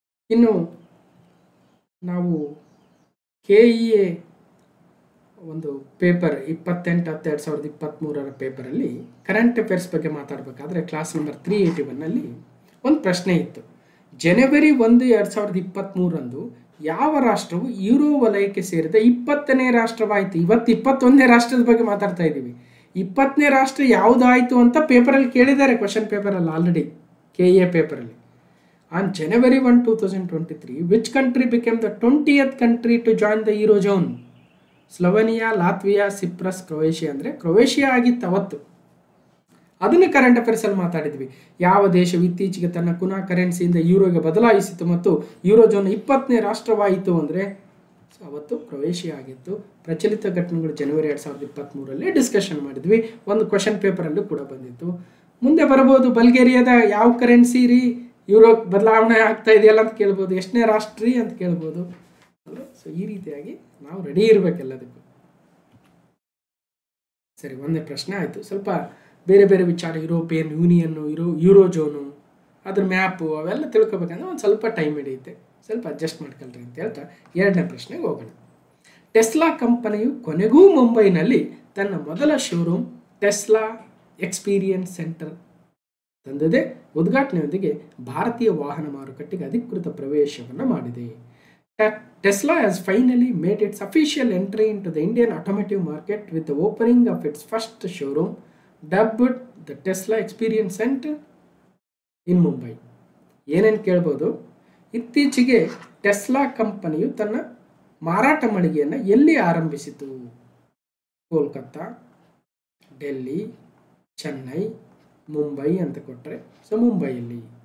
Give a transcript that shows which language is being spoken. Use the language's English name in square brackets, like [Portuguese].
[Kannada] ಇನ್ನು ನಾವು KEA ಒಂದು ಪೇಪರ್ 28/10/2023 ಪೇಪರಲ್ಲಿ ಕರೆಂಟ್ ಅಫೇರ್ಸ್ ಬಗ್ಗೆ ಮಾತಾಡಬೇಕಾದ್ರೆ ಕ್ಲಾಸ್ ನಂಬರ್ 381ನಲ್ಲಿ ಒಂದು ಪ್ರಶ್ನೆ ಇತ್ತು. ಜನವರಿ 1, 2023 ಯಾವ ರಾಷ್ಟ್ರವು ಯೂರೋ ವಲಯಕ್ಕೆ ಸೇರಿದ 20ನೇ ರಾಷ್ಟ್ರವಾಯಿತು? ಇವತ್ತು 21ನೇ ರಾಷ್ಟ್ರದ ಬಗ್ಗೆ ಮಾತಾಡ್ತಾ ಇದ್ದೀವಿ. 20ನೇ ರಾಷ್ಟ್ರ ಯಾವುದಾಯಿತು ಅಂತ ಪೇಪರಲ್ಲಿ ಕೇಳಿದ್ದಾರೆ, ಕ್ವಶನ್ ಪೇಪರಲ್ಲಿ ಆಲ್ರೆಡಿ, KEA ಪೇಪರಲ್ಲಿ. [English] On January 1, 2023, which country became the 20th country to join the Eurozone? [Kannada] Slovenia, Latvia, Cyprus, Croatia ಅಂದರೆ ಕ್ರೊವೇಷಿಯಾ ಆಗಿತ್ತು ಅವತ್ತು. ಅದನ್ನು ಕರೆಂಟ್ ಅಫೇರ್ಸಲ್ಲಿ ಮಾತಾಡಿದ್ವಿ. ಯಾವ ದೇಶವು ಇತ್ತೀಚೆಗೆ ತನ್ನ ಕುನಾ ಕರೆನ್ಸಿಯಿಂದ ಯೂರೋಗೆ ಬದಲಾಯಿಸಿತು ಮತ್ತು ಯೂರೋಜೋನ್ 20ನೇ ರಾಷ್ಟ್ರವಾಯಿತು ಅಂದರೆ ಅವತ್ತು ಕ್ರೊವೇಷಿಯಾ ಆಗಿತ್ತು. ಪ್ರಚಲಿತ ಘಟನೆಗಳು ಜನವರಿ 2023 ಡಿಸ್ಕಷನ್ ಮಾಡಿದ್ವಿ. ಒಂದು ಕ್ವಶನ್ ಪೇಪರಲ್ಲೂ ಕೂಡ ಬಂದಿತ್ತು. ಮುಂದೆ ಬರ್ಬೋದು, ಬಲ್ಗೇರಿಯಾದ ಯಾವ ಕರೆನ್ಸಿ ರೀ ಯೂರೋಗೆ ಬದಲಾವಣೆ ಆಗ್ತಾ ಇದೆಯಲ್ಲ ಅಂತ ಕೇಳ್ಬೋದು, ಎಷ್ಟನೇ ರಾಷ್ಟ್ರ ರೀ ಅಂತ ಕೇಳ್ಬೋದು. ಸೊ ಈ ರೀತಿಯಾಗಿ ನಾವು ರೆಡಿ ಇರಬೇಕೆಲ್ಲದಕ್ಕೂ. ಸರಿ, ಒಂದೇ ಪ್ರಶ್ನೆ ಆಯಿತು. ಸ್ವಲ್ಪ ಬೇರೆ ಬೇರೆ ವಿಚಾರ, ಯುರೋಪಿಯನ್ ಯೂನಿಯನ್ನು, ಯೂರೋಜೋನು, ಅದ್ರ ಮ್ಯಾಪು ಅವೆಲ್ಲ ತಿಳ್ಕೊಬೇಕಂದ್ರೆ ಒಂದು ಸ್ವಲ್ಪ ಟೈಮ್ ಹಿಡಿಯುತ್ತೆ. ಸ್ವಲ್ಪ ಅಡ್ಜಸ್ಟ್ ಮಾಡ್ಕೊಳ್ರಿ ಅಂತ ಹೇಳ್ತಾ ಎರಡನೇ ಪ್ರಶ್ನೆಗೆ ಹೋಗೋಣ. ಟೆಸ್ಲಾ ಕಂಪನಿಯು ಕೊನೆಗೂ ಮುಂಬೈನಲ್ಲಿ ತನ್ನ ಮೊದಲ ಶೋರೂಮ್ ಟೆಸ್ಲಾ ಎಕ್ಸ್ಪೀರಿಯನ್ಸ್ ಸೆಂಟರ್ ತಂದಿದೆ. ಉದ್ಘಾಟನೆಯೊಂದಿಗೆ ಭಾರತೀಯ ವಾಹನ ಮಾರುಕಟ್ಟೆಗೆ ಅಧಿಕೃತ ಪ್ರವೇಶವನ್ನು ಮಾಡಿದೆ. [English] Tesla has finally made its official entry into the Indian automotive market with the opening of its first showroom, dubbed the Tesla Experience Center in Mumbai. [Kannada] ಏನೇನು ಕೇಳ್ಬೋದು, ಇತ್ತೀಚೆಗೆ ಟೆಸ್ಲಾ ಕಂಪನಿಯು ತನ್ನ ಮಾರಾಟ ಮಳಿಗೆಯನ್ನು ಎಲ್ಲಿ ಆರಂಭಿಸಿತು? ಕೋಲ್ಕತ್ತಾ, ಡೆಲ್ಲಿ, ಚೆನ್ನೈ, ಮುಂಬೈ ಅಂತ ಕೊಟ್ಟರೆ, ಸೊ ಮುಂಬೈಯಲ್ಲಿ.